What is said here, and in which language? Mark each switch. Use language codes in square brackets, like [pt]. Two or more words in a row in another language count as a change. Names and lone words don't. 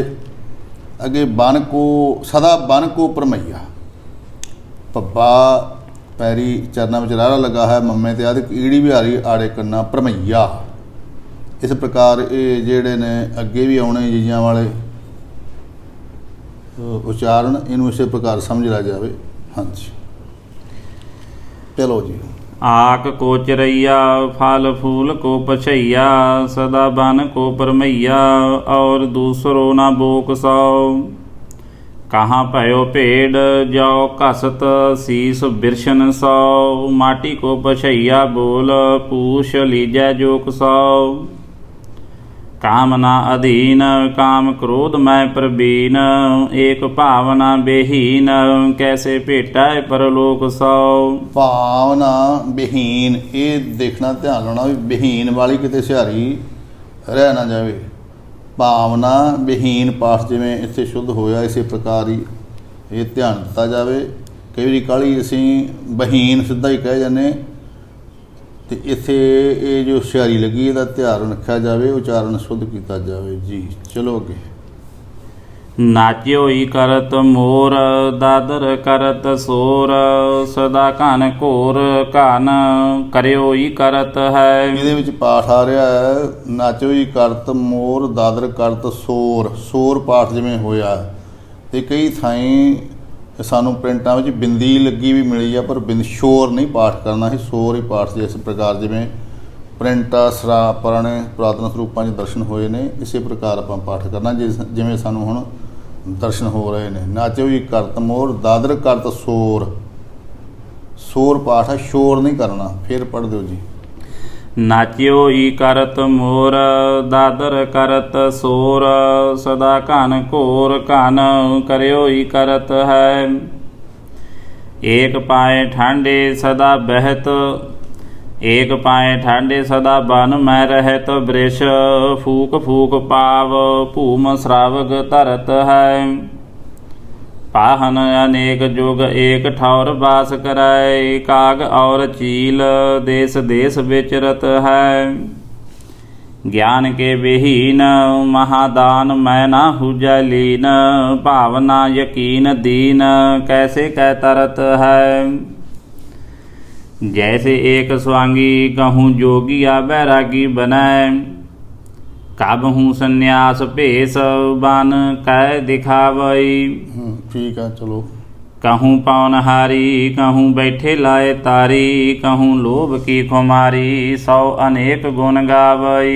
[pa] ਅੱਗੇ [bra] ਬਨ ਕੋ ਸਦਾ ਬਨ ਕੋ ਪਰਮਈਆ, [pa] ਪੱਬਾ ਪੈਰੀ ਚਰਨਾਂ ਵਿੱਚ ਰਾਰਾ ਲੱਗਾ ਹੈ ਮੰਮੇ ਤੇ ਅਧ ਕੀੜੀ ਬਿਹਾਰੀ ਆੜੇ ਕਰਨਾ ਪਰਮਈਆ। ਇਸ ਪ੍ਰਕਾਰ ਇਹ ਜਿਹੜੇ ਨੇ ਅੱਗੇ ਵੀ ਆਉਣੇ ਜੀਆਂ ਵਾਲੇ ਉਚਾਰਨ, ਇਹਨੂੰ ਇਸੇ ਪ੍ਰਕਾਰ ਸਮਝ ਲਿਆ ਜਾਵੇ। ਹਾਂਜੀ ਚਲੋ ਜੀ। [bra] आक को चरैया फल फूल को पछैया, सदा बन को परमैया और दूसरो ना बोक सौ। कहाँ पयो पेड़ जाओ कसत शीस बिरशन सौ, माटी को पछैया बोल पूछ लीजै जोक सौ। कामना अधीन काम क्रोध मैं प्रबीन, एक भावना बेहीन कैसे भेटा परलोक सौ। [pa] ਭਾਵਨਾ ਵਿਹੀਨ, ਇਹ ਦੇਖਣਾ ਧਿਆਨ ਲਾਉਣਾ ਵੀ ਵਿਹੀਨ ਵਾਲੀ ਕਿਤੇ ਸਿਹਾਰੀ ਰਹਿ ਨਾ ਜਾਵੇ। ਭਾਵਨਾ ਵਿਹੀਨ ਪਾਠ ਜਿਵੇਂ ਇੱਥੇ ਸ਼ੁੱਧ ਹੋਇਆ ਇਸੇ ਪ੍ਰਕਾਰ ਹੀ ਇਹ ਧਿਆਨ ਦਿੱਤਾ ਜਾਵੇ। ਕਈ ਵਾਰੀ ਕਾਹਲੀ ਅਸੀਂ ਬਹੀਨ ਸਿੱਧਾ ਹੀ ਕਹਿ ਜਾਂਦੇ, ਅਤੇ ਇੱਥੇ ਇਹ ਜੋ ਸਿਹਾਰੀ ਲੱਗੀ ਇਹਦਾ ਧਿਆਨ ਰੱਖਿਆ ਜਾਵੇ, ਉਚਾਰਨ ਸ਼ੁੱਧ ਕੀਤਾ ਜਾਵੇ ਜੀ। ਚਲੋ ਅੱਗੇ। [bra] नाच्यो ही करत मोर दादर करत सोर, सदा घन घोर घन करियो ही करत है। [pa] ਇਹਦੇ ਵਿੱਚ ਪਾਠ ਆ ਰਿਹਾ ਹੈ [bra] ਨਾਚੋ ਹੀ ਕਰਤ ਮੋਰ ਦਾਦਰ ਕਰਤ ਸੋਰ। [pa] ਸੋਰ ਪਾਠ ਜਿਵੇਂ ਹੋਇਆ, ਅਤੇ ਕਈ ਥਾਈਂ ਸਾਨੂੰ ਪ੍ਰਿੰਟਾਂ ਵਿੱਚ ਬਿੰਦੀ ਲੱਗੀ ਵੀ ਮਿਲੀ ਆ, ਪਰ ਸ਼ੋਰ ਨਹੀਂ ਪਾਠ ਕਰਨਾ ਸੀ, ਸੋਰ ਹੀ ਪਾਠ ਸੀ। ਇਸ ਪ੍ਰਕਾਰ ਜਿਵੇਂ ਪ੍ਰਿੰਟਾਂ ਪੁਰਾਣੇ ਪੁਰਾਤਨ ਸਰੂਪਾਂ 'ਚ ਦਰਸ਼ਨ ਹੋਏ ਨੇ, ਇਸੇ ਪ੍ਰਕਾਰ ਆਪਾਂ ਪਾਠ ਕਰਨਾ ਜਿਵੇਂ ਸਾਨੂੰ ਹੁਣ ਦਰਸ਼ਨ ਹੋ ਰਹੇ ਨੇ। [bra] ਨਾਚੋ ਹੀ ਕਰਤ ਮੋਰ ਦਾਦਰ ਕਰਤ ਸੋਰ, [pa] ਸੋਰ ਪਾਠ ਹੈ, ਸ਼ੋਰ ਨਹੀਂ ਕਰਨਾ। ਫਿਰ ਪੜ੍ਹ ਦਿਓ ਜੀ। [bra] नाच्यो ही करत मोर दादर करत सोर, सदा घन घोर घन करियो ही करत है। एक पाए ठांडे सदा बहत ਏਕ ਪਾਏ ਠਾਡੇ ਸਦਾ ਬਨ ਮੈਂ ਰਹਿਤ ਬ੍ਰਿਸ਼ ਫੂਕ ਫੂਕ ਪਾਵ ਭੂਮ ਸ਼ਰਾਵਗ ਧਰਤ ਹੈ ਪਾਹਨ ਅਨੇਕ ਜੁਗ ਏਕ ਠੌਰ ਬਾਸ ਕਰੈ ਕਾਗ ਔਰ ਚੀਲ ਦੇਸ ਦੇਸ ਵਿਚਰਤ ਹੈ ਗਿਆਨ ਕੇ ਵਿਹੀਨ ਮਹਾਦਾਨ ਮੈਂ ਨਾ ਹੁਜੈ ਲੀਨ ਭਾਵਨਾ ਯਕੀਨ ਦੀਨ ਕੈਸੇ ਕੈ ਤਰਤ ਹੈ जैसे एक स्वांगी कहूँ जोगिया बैरागी बनाए काबहूँ संन्यास भेष बन कै दिखावई [pa] ਠੀਕ ਹੈ ਚਲੋ [bra] कहूँ पवनहारी कहूँ बैठे लाए तारी कहूँ लोभ की खुमारी 100 अनेक गुण गावई